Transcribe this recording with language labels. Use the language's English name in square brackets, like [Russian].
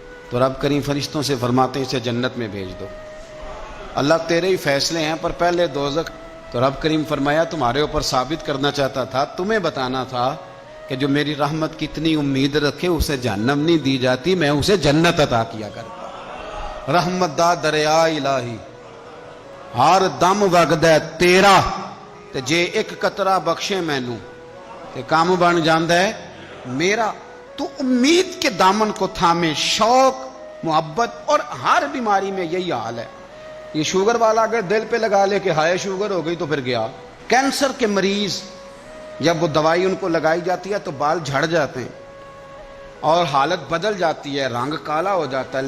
[Urdu] تو رب کریم فرشتوں سے فرماتے اسے جنت میں بھیج دو, اللہ تیرے ہی فیصلے ہیں پر پہلے دوزخ. تو رب کریم فرمایا تمہارے اوپر ثابت کرنا چاہتا تھا, تمہیں بتانا تھا کہ جو میری رحمت کی اتنی امید رکھے اسے جہنم نہیں دی جاتی, میں اسے جنت عطا کیا کرتا. [Punjabi] رحمت دا دریا الہی ہر دم وگدا ہے تیرا, تے جے ایک قطرہ بخشے مینوں تے کام بن جاندا ہے میرا. [Urdu] تو امید کے دامن کو تھامے, شوق محبت, اور ہر بیماری میں یہی حال ہے. یہ شوگر والا اگر دل پہ لگا لے کہ ہائے شوگر ہو گئی تو پھر گیا. کینسر کے مریض جب وہ دوائی ان کو لگائی جاتی ہے تو بال جھڑ جاتے ہیں اور حالت بدل جاتی ہے, رنگ کالا ہو جاتا ہے.